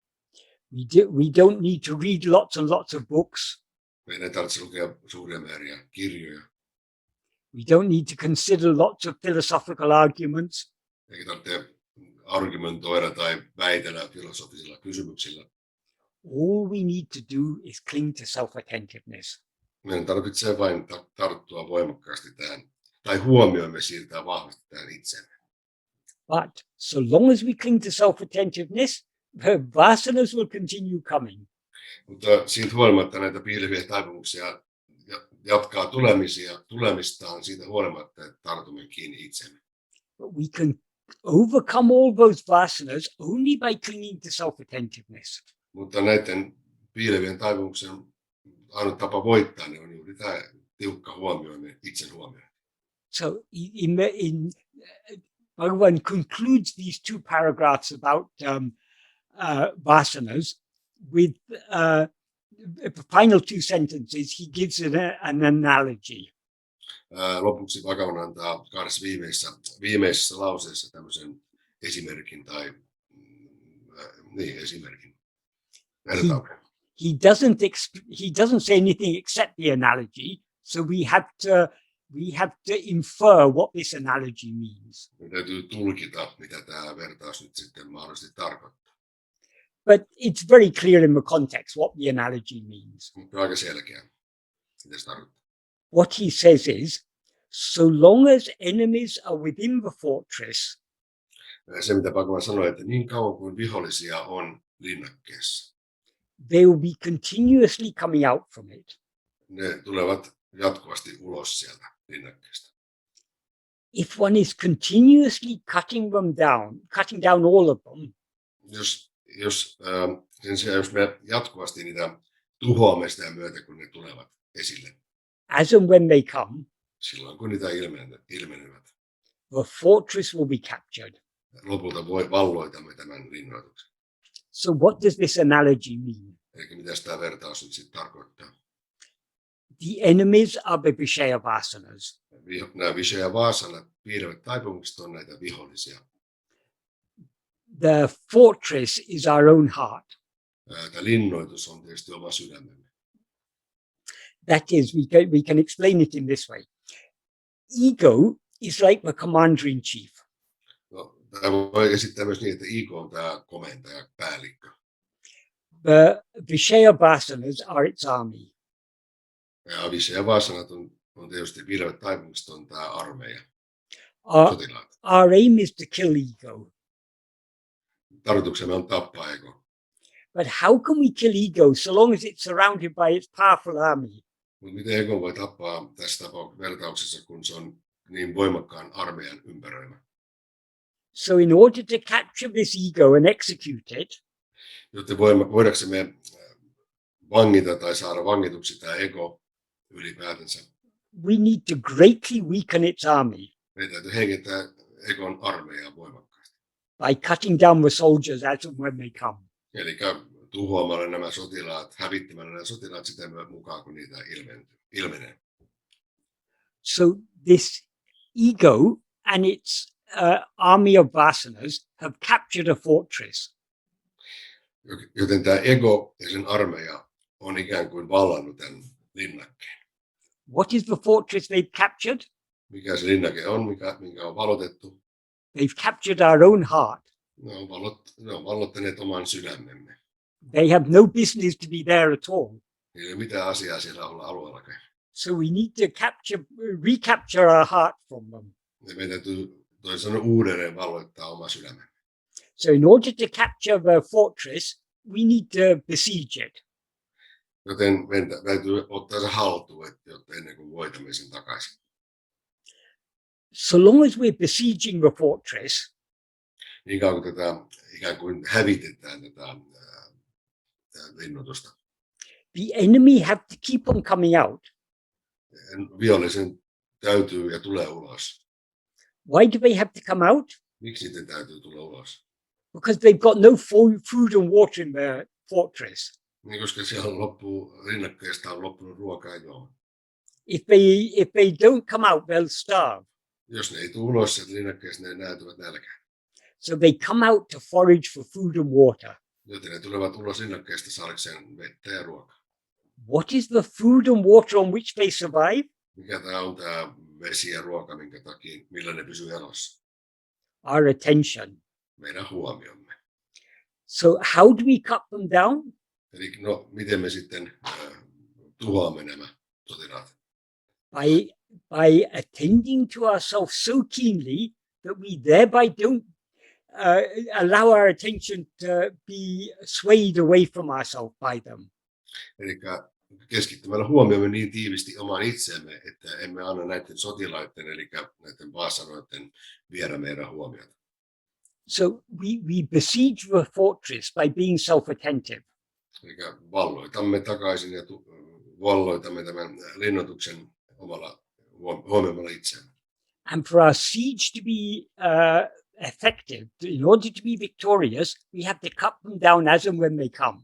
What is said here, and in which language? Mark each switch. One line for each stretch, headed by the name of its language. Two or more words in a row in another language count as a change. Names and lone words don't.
English: We don't need to read lots and lots of books.
Finnish: Meidän ei tarvitse lukea suuria määriä kirjoja.
English: We don't need to consider lots of philosophical arguments.
Finnish: Eikä tarvitse argumentoida tai väitellä filosofisilla kysymyksillä.
English: All we need to do is cling to self-attentiveness.
Finnish: Meidän tarvitsee vain tarttua voimakkaasti tähän, tai huomioimme siirtää vahvasti tähän itseemme.
English: But so long as we cling to self-attentiveness, the vasanas will continue coming.
Finnish: Mutta siitä huolimatta näitä piileviä taipumuksia jatkaa tulemistaan siitä huolimatta, että tartumme kiinni itsemme.
English: But we can overcome all those vasanas only by clinging to self-attentiveness.
Finnish: Mutta näiden piilevien taipumuksien ainut tapa voittaa ne on juuri tämä tiukka huomioiminen, itsen huomioiminen.
English: So Bhagavan concludes these two paragraphs about vasanas with the final two sentences. He gives an analogy.
Finnish: Lopuksi Bhagavan antaa kahdessa viimeisessä lauseessa tämmöisen esimerkin tai esimerkin.
English: He doesn't say anything except the analogy, so we have to infer what this analogy means.
Finnish: Täytyy tulkita, mitä tämä vertaus nyt sitten mahdollisesti tarkoittaa.
English: But it's very clear in the context what the analogy means.
Finnish: Mutta aika selkeä, mitä se tarkoittaa.
English: What he says is, so long as enemies are within the fortress,
Finnish: se, mitä Bhagavan sanoi, että niin kauan kuin vihollisia on linnakkeessa,
English: they will be continuously coming out from it.
Finnish: Ne tulevat jatkuvasti ulos sieltä linnakkeesta.
English: if one is continuously cutting down all of them,
Finnish: Sen sijaan, jos me jatkuvasti niitä tuhoamme sitä myötä, kun ne tulevat esille,
English: as and when they come,
Finnish: silloin kun niitä ilmenevät,
English: the fortress will be captured.
Finnish: lopulta valloitamme tämän linnoituksen.
English: So what does this analogy mean?
Finnish: Eli mitä tämä vertaus nyt sitten tarkoittaa?
English: The enemies are the
Sanskrit: विषय वासनाः.
Finnish: Nämä
Sanskrit: विषय वासनाः,
Finnish: piirivät taipumukset, on näitä vihollisia.
English: The fortress is our own heart.
Finnish: Tämä linnoitus on tietysti oma sydämemme.
English: That is, we can explain it in this way. Ego is like the commander-in-chief.
Finnish: No, tämä voi esittää myös niin, että ego on tämä komentaja, päällikkö.
English: The
Sanskrit: विषय वासनाः
English: are its army.
Finnish: Ja
Sanskrit: विषय वासनाः
Finnish: on tietysti piirivät taipumukset, on tämä armeija, sotilaat.
English: Our aim is to kill ego.
Finnish: Tarkoituksemme on tappaa ego.
English: But how can we kill ego so long as it's surrounded by its powerful army?
Finnish: Mutta miten ego voi tappaa tässä vertauksessa, kun se on niin voimakkaan armeijan ympäröimä?
English: So in order to capture this ego and execute it,
Finnish: jotta voidaksemme vangita tai saada vangituksi tämä ego ylipäätänsä,
English: we need to greatly weaken its army
Finnish: meidän täytyy heikentää egon armeijaa voimakkaasti.
English: by cutting down the soldiers as and when they come.
Finnish: Eli tuhoamalla nämä sotilaat, hävittämällä nämä sotilaat sitä mukaan, kun niitä ilmenee.
English: So this ego and its army of vasanas have captured a fortress.
Finnish: Joten tämä ego ja sen armeija on ikään kuin vallannut tämän linnakkeen.
English: What is the fortress they've captured?
Finnish: Mikä se linnake on, minkä on valotettu?
English: They've captured our own heart.
Finnish: Ne on vallottaneet oman sydämemme.
English: They have no business to be there at all.
Finnish: Ei ole mitään asiaa siellä olla alueellakaan.
English: So we need to recapture our heart from them.
Finnish: Ja meidän täytyy toisin sanoen uudelleen valloittaa oma sydämemme.
English: So in order to capture the fortress, we need to besiege it.
Finnish: Joten meidän täytyy ottaa se haltuun, jotta ennen kuin voitamme sen takaisin.
English: So long as we're besieging the fortress,
Finnish: niin kauan kuin tätä ikään kuin hävitetään tätä linnoitusta,
English: the enemy have to keep on coming out.
Finnish: Vihollisen täytyy ja tulee ulos.
English: Why do they have to come out?
Finnish: Miksi niiden täytyy tulla ulos?
English: Because they've got no food and water in their fortress.
Finnish: Niin, koska siellä rinnakkeesta on loppunut ruokaa ja juoma.
English: If they don't come out, they'll starve.
Finnish: Jos ne ei tule ulos sieltä linnakkeesta, ne näätyvät nälkään.
English: So they come out to forage for food and water.
Finnish: Joten ne tulevat ulos linnakkeesta saadakseen vettä ja ruokaa.
English: What is the food and water on which they survive?
Finnish: Mikä tämä on tämä vesi ja ruoka, minkä takia, millä ne pysyy elossa?
English: Our attention.
Finnish: Meidän huomiomme.
English: So how do we cut them down?
Finnish: Eli miten me sitten tuhoamme nämä sotilaat?
English: By attending to ourselves so keenly that we thereby don't allow our attention to be swayed away from ourselves by them.
Finnish: Eli keskittymällä huomiomme niin tiivisti omaan itseemme, että emme anna näiden sotilaiden, eli näiden vaasanoiden viedä meidän huomiota.
English: So we besiege the fortress by being self-attentive.
Finnish: Eli valloitamme takaisin ja valloitamme tämän linnoituksen omalla huomioimalla itseämme.
English: And for our siege to be effective, in order to be victorious, we have to cut them down as and when they come.